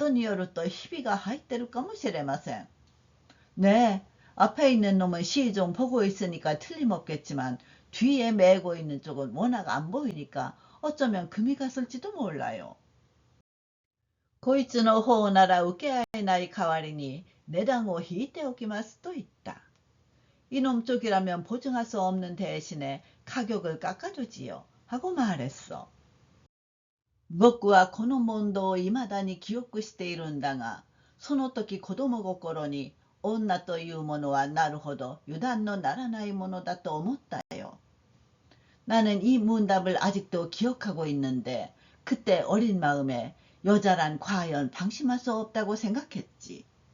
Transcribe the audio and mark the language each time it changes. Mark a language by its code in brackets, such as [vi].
[ja] 後ろに担いでる方は何しろ目がないんですから、ことによるとひびが入ってるかもしれません。 [ko] 네, 앞에 있는 놈은 시 좀 보고 있으니까 틀림없겠지만 뒤에 메고 있는 쪽은 워낙 안 보이니까 어쩌면 금이 갔을지도 몰라요. [ja] こいつの方なら受け合えない代わりに値段を引いておきますと言った。 [ko] 이놈 쪽이라면 보증할 수 없는 대신에 가격을 깎아주지요. 하고 말했어. [ja] 僕はこの問答を未だに記憶しているんだが、その時子供心に女というものはなるほど油断のならないものだと思ったよ。 [ko] 나는 이 문답을 아직도 기억하고 있는데 그때 어린 마음에 여자란 과연 방심할 수 없다고 생각했지.